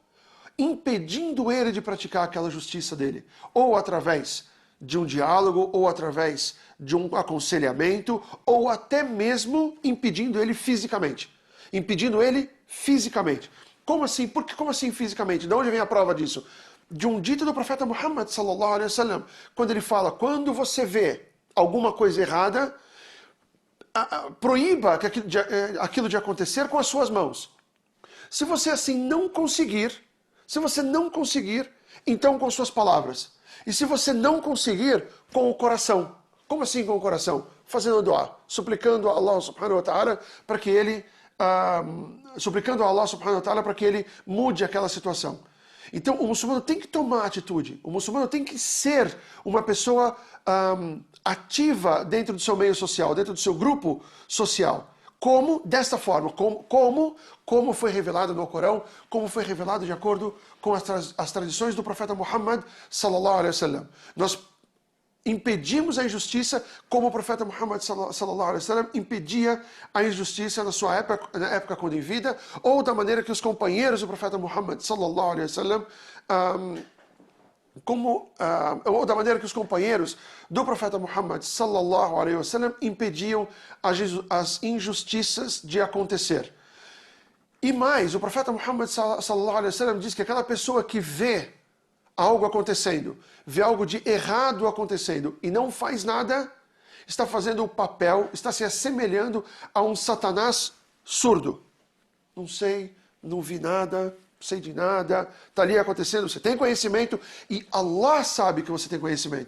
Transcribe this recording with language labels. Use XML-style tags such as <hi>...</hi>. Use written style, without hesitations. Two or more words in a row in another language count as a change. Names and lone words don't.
<pt>Impedindo ele de praticar aquela justiça dele. Ou através de um diálogo, ou através de um aconselhamento, ou até mesmo impedindo ele fisicamente. Impedindo ele fisicamente. Como assim? Como assim fisicamente? De onde vem a prova disso? De um dito do profeta Muhammad</pt> <ar>صلى الله عليه وسلم,</ar> <pt>quando ele fala, quando você vê alguma coisa errada, proíba aquilo de acontecer com as suas mãos. Se você assim não conseguir, então com suas palavras. E se você não conseguir, com o coração. Como assim com o coração? Fazendo dua, suplicando a</pt> <ar>الله سبحانه وتعالى</ar> <pt>para que ele mude aquela situação. Então o muçulmano tem que tomar atitude, o muçulmano tem que ser uma pessoa ativa dentro do seu meio social, dentro do seu grupo social. Como? Desta forma. Como foi revelado no Corão, como foi revelado de acordo com as tradições do profeta Muhammad</pt> <ar>صلى الله عليه وسلم.</ar> <pt>Nós impedimos a injustiça como o profeta Muhammad</pt> <ar>صلى الله عليه وسلم</ar> <pt>impedia a injustiça na época quando em vida, ou da maneira que os companheiros do profeta Muhammad</pt> <ar>صلى الله عليه وسلم</ar> <pt>ou da maneira que os companheiros do profeta Muhammad</pt> <ar>صلى الله عليه وسلم</ar> <pt>impediam as injustiças de acontecer. E mais, o profeta Muhammad</pt> <ar>صلى الله عليه وسلم</ar> <pt>diz que aquela pessoa que vê algo acontecendo, vê algo de errado acontecendo e não faz nada, está fazendo o papel, está se assemelhando a um Satanás surdo. Não sei, não vi nada, não sei de nada, está ali acontecendo, você tem conhecimento e Allah sabe que você tem conhecimento.</pt>